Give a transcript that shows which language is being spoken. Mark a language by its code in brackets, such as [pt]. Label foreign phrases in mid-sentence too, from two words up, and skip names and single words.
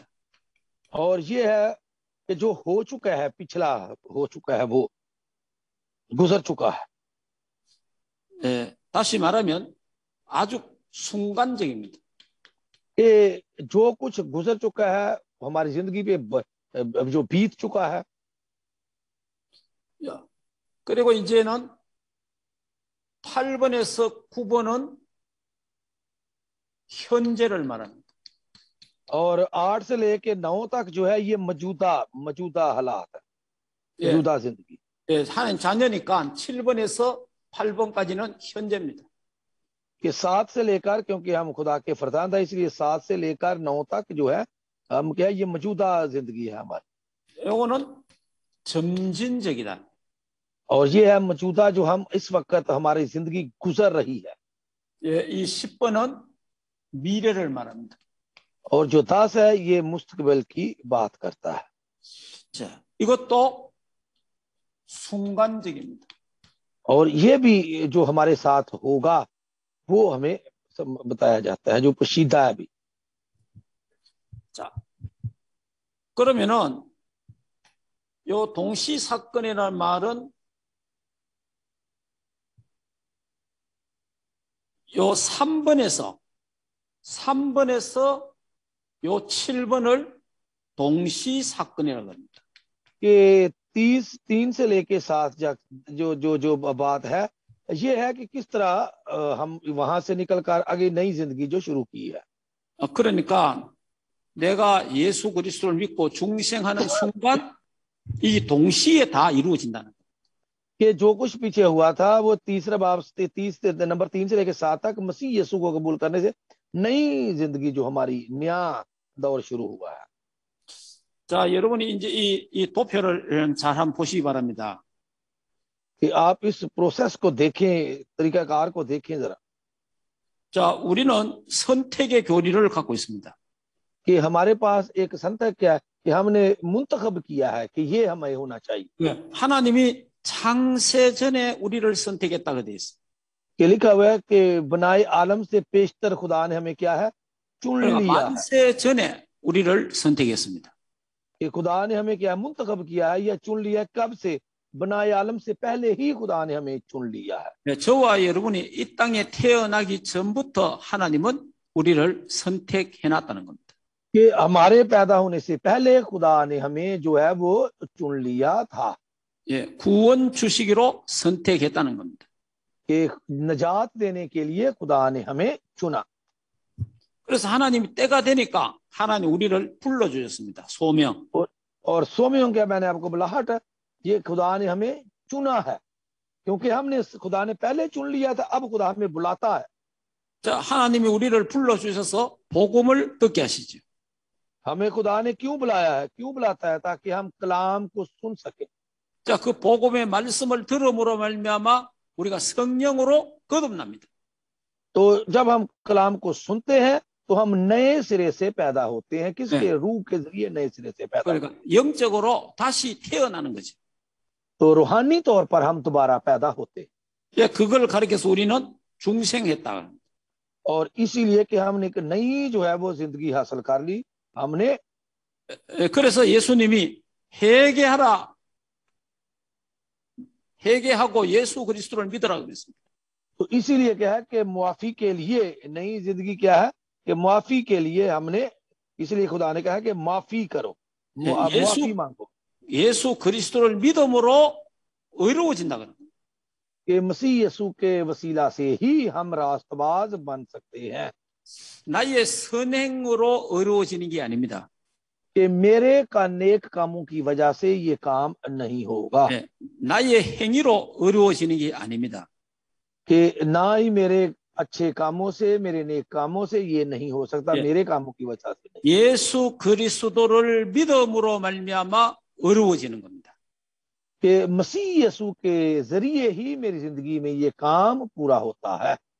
[ur] اور یہ ہے کہ جو ہو چکا ہے، پچھلا ہو چکا ہے، وہ گزر چکا ہے. [ko] 예, 다시 말하면 아주 순간적입니다. [ur] کہ جو کچھ گزر چکا ہے ہماری زندگی پہ جو بیت چکا ہے. [ko] 야, 그리고 이제는 8번에서 9번은 현재를 말합니다. [ur] اور 8 سے لے کے 9 تک جو ہے یہ موجودہ حالات ہے, [ko] 예, [ur] موجودہ زندگی. [ko] 예, 하나님 자녀니까 7번에서 8번까지는 현재입니다. [ur] کہ 7 سے لے کر، کیونکہ ہم خدا کے فرزند ہے اس لیے 7 سے لے کر 9 تک جو ہے ہم کیا، یہ موجودہ زندگی ہے ہماری. [ko] 요거는 점진적이다. [ur] اور یہ ہے موجودہ جو ہم اس وقت ہماری زندگی گزر رہی ہے. [ko] 예, 이 10번은 미래를 말합니다. [ur] اور جو 10 ہے یہ مستقبل کی بات کرتا ہے. [ko] 자, 이것도 순간적입니다. [ur] اور یہ بھی جو ہمارے ساتھ ہوگا وہ ہمیں بتایا جاتا ہے، جو پوشیدہ ہے بھی. [ko] 자, 그러면은 요 동시 사건이라는 말은 요 3번에서 요 7번을 동시 사건이라고 합니다. [ur] کہ 3 سے لے کے 7 جو جو جو بات ہے، یہ ہے کہ کس طرح ہم وہاں سے نکل کر آگے نئی زندگی جو شروع کی ہے. [ko] 그러니까 내가 예수 그리스도를 믿고 중생하는 순간 이 동시에 다 이루어진다는 거예요. [ur] کہ جو کچھ پیچھے ہوا تھا وہ تیسرا باب سے 30 نمبر 3 سے لے کر 7 تک مسیح یسوع کو قبول کرنے سے نئی زندگی جو ہماری نیا دور شروع ہوا ہے. [ko] 자, 여러분이 이제 이 도표를 잘 한번 보시기 바랍니다. [ur] کہ آپ اس پروسیس کو دیکھیں، طریقہ کار کو دیکھیں ذرا. [ko] 자, 우리는 선택의 교리를 갖고 있습니다. [ur] کہ ہمارے پاس ایک سنتک کیا ہے کہ ہم نے منتخب کیا ہے کہ یہ ہمیں ہونا چاہیے. [ko] 하나님이 창세 전에 우리를 선택했다고 돼 있어요. [ur] کہ لکھا ہوا ہے کہ بنائے عالم سے پیشتر خدا نے ہمیں کیا ہے چن [ko] 그러니까 [ur] لیا ہے. [ko] 만세 전에 우리를 선택했습니다. [ur] کہ خدا نے ہمیں کیا منتخب کیا ہے یا چن لیا ہے، کب سے? بنائے عالم سے پہلے ہی خدا نے ہمیں چن لیا ہے. [ko] 저와 여러분이 이 땅에 태어나기 전부터 하나님은 우리를 선택해 놨다는 겁니다. [ur] کہ ہمارے پیدا ہونے سے پہلے خدا نے ہمیں جو ہے وہ چن لیا تھا. [ko] 예, 구원 주시기로 선택했다는 겁니다. [ur] کہ نجات دینے کے لیے خدا نے ہمیں چنا. [ko] 그래서 하나님이 때가 되니까 하나님 우리를 불러 주셨습니다. 소명. [ur] اور سومیوں کیا میں نے آپ کو بلاہٹ ہے، یہ خدا نے ہمیں چنا ہے، کیونکہ ہم نے خدا نے پہلے چن لیا تھا، اب خدا ہمیں بلاتا ہے. [ko] 자, 하나님이 우리를 불러 주셔서 복음을 듣게 하시죠. [ur] ہمیں خدا نے کیوں بلایا ہے، کیوں بلاتا ہے? تاکہ ہم کلام کو سن سکے. [ko] 자, 그 복음의 말씀을 들음으로 말미암아 우리가 성령으로 거듭납니다. [ur] تو جب ہم کلام کو سنتے ہیں تو ہم نئے سرے سے پیدا ہوتے ہیں. کس کے? روح کے ذریعے نئے سرے سے پیدا. [ko] 그러니까 영적으로 다시 태어나는 거죠. [ur] تو روحانی طور پر ہم دوبارہ پیدا ہوتے. [ko] 예, 그걸 가리켜서 우리는 중생했다. [ur] اور اسی لیے کہ ہم نے ایک نئی جو ہے وہ زندگی حاصل کر لی ہم نے. [ko] 그래서 예수님이 회개하고 예수 그리스도를 믿으라고 그랬습니다. [ur] تو اسی لیے کیا ہے کہ معافی کے لیے نئی زندگی کیا ہے کہ معافی کے لیے ہم نے، اس لیے خدا نے کہا ہے کہ معافی کرو، معافی مانگو. [ko] 예수 그리스도를 믿음으로 의로워진다 그런 거예요. [ur] کہ مسیح یسوع کے وسیلہ سے ہی ہم راستباز بن سکتے ہیں. [ko] 나의 선행으로 의로워지는 게 아닙니다. [ur] کہ میرے کا نیک کاموں کی وجہ سے یہ کام نہیں ہوگا. [ko] 네, 나의 행위로 의로워지는 게 아닙니다. [ur] کہ نہ ہی میرے اچھے کاموں سے، میرے نیک کاموں سے یہ نہیں ہو سکتا، میرے کاموں کی وجہ سے نہیں. [ko] 예수 그리스도를 믿음으로 말미암아 의로워지는 겁니다. [ur] کہ مسیح یسوع کے ذریعے ہی میری زندگی میں یہ کام پورا ہوتا ہے.